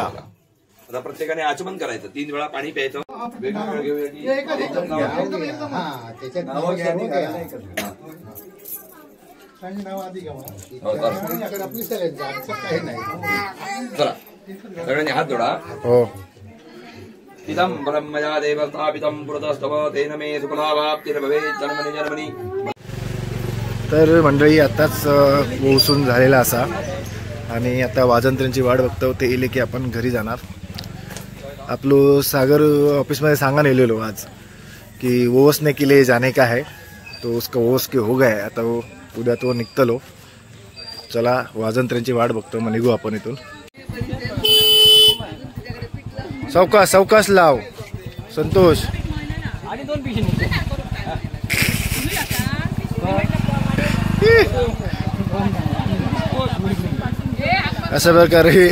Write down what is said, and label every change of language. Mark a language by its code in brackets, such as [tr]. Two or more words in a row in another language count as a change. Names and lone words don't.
[mr] आता प्रत्येकाने आचमन करायचं, 3 वेळा पाणी प्यायचं. वेगवेगळं घेऊया की चला सगळ्यांनी हात जोडा. हो. [sa] इदं ब्रह्मया देव स्थापितं पुरतस्तव तेन मे सुफलावाप्तिर्भवेत् जन्मनि जन्मनि. [mr] तर मंडळी आताच पोहोचून झालेला असा आणि आता वाजंत्र्यांची वाट बघतो. ते येले की आपण घरी जाणार. आपलं सागर ऑफिसमध्ये सांगा नेलेलो [hi] आज की ओवसने के लिए जाने का है, तो उसका ओवस के हो गया. [mr] आता उद्या तो निघतलो. चला वाजंत्र्यांची वाट बघतो, मग निघू आपण इथून. सावकाश सावकाश लाव संतोष. अशा प्रकारे